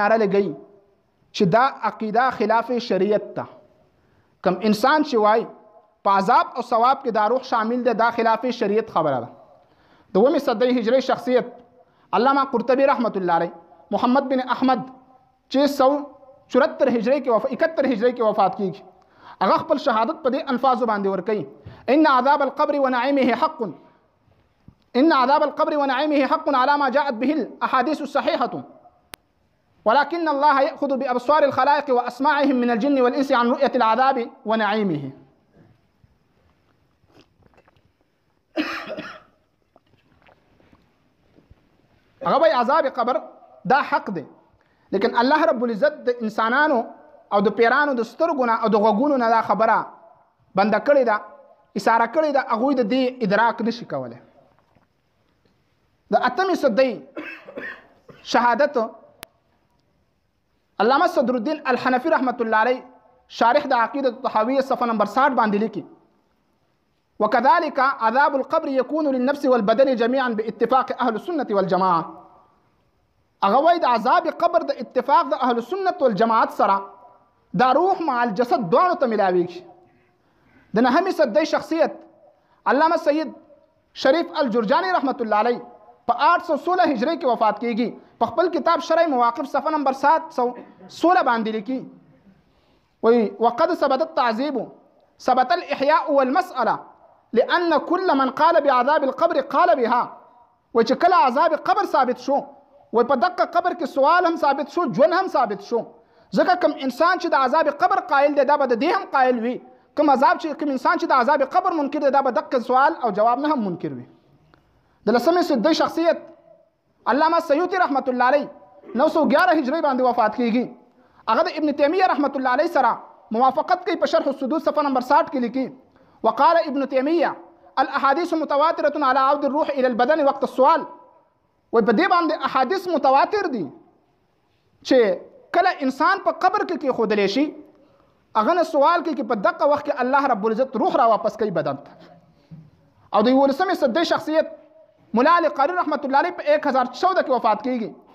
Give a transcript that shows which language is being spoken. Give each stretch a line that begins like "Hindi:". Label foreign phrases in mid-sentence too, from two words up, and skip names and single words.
Pashto: ناره لګی چې دا عقیده خلاف شریعت ده کم انسان چې وای په عذاب او ثواب کې دا روح شامل ده دا خلاف شریعت خبره ده دومې صدی هجری شخصیت علامہ قرطبی
Arabic: رحمت الله علیه
Pashto: محمد بن احمد چې 174 هجری کې 71 هجری کې وفات کیږي هغه خپل شهادت په دې الفاظو باندې ورکوي
Arabic: ان عذاب القبر ونعيمه حق ان عذاب القبر ونعيمه حق على ما جاءت به الاحاديث الصحيحه ولكن الله يأخذ بأبصار الخلائق وأسماعهم من الجن والإنس عن رؤية العذاب ونعيمه.
Pashto: هغه عذاب قبر دا حق دی لیکن
Arabic: الله رب العزت
Pashto: د انسانانو او د پیرانو د سترګو او د غوږونو نه دا خبره بند کړې ده اشاره کړې ده هغه د دې ادراک نشي کولای. د اتمې صدۍ شهادت علامه صدر الدین الحنفی
Arabic: رحمت الله علیه
Pashto: شارح د عقیده الطحاویه صفحه نمبر 60 باندې لیکي
Arabic: وكذلك عذاب القبر يكون للنفس والبدن جميعا باتفاق اهل السنه والجماعه.
Pashto: هغه وایي د عذاب قبر د اتفاق د
Arabic: اهل السنه والجماعت
Pashto: سره دا
Arabic: روح مع الجسد
Pashto: دوانو ته ملاویږي. د نهمې صدۍ شخصیت علامه سید شریف الجرجانی
Arabic: رحمت الله علیه
Pashto: په 816 هجری کې وفات کیږي. په خپل کتاب شرع مواقف صفحه نمبر 716 باندې لیکي وی
Arabic: وقد ثبت التعذيب ثبت الاحياء والمساله لان كل من قال بعذاب القبر قال بها.
Pashto: و چې کله عذاب قبر ثابت شو و په دقه قبر کې سوال هم ثابت شو ژوند هم ثابت شو ځکه کوم انسان چې د عذاب قبر قائل دی دا به د دې هم قائل وي کوم انسان چې د عذاب قبر منکر دی دا به دقه سوال او جواب نه هم منکر وي. د لسمې صدۍ شخصیت علامه سیوطی
Arabic: رحمت الله علیه
Pashto: 911 هجری باندې وفات کیږي. هغه د ابن تیمیه
Arabic: رحمت الله علیه
Pashto: سره موافقت کوي په شرح الصدور صفحه نمبر 60 کې لیکي
Arabic: وقال ابن تیمیه الاحاديث متواتره على عود الروح الى البدن وقت السؤال.
Pashto: و په دې باندې احادیث متواتر دي چې کله انسان په قبر کې خودلې شي هغه نه سوال کوي چې په دغه وخت کې
Arabic: الله رب العزت
Pashto: روح را واپس کوي بدن ته. او د 19مې صدۍ شخصیت مولا علی قاری
Arabic: رحمت الله علیه
Pashto: په 1014 کې وفات کیږي.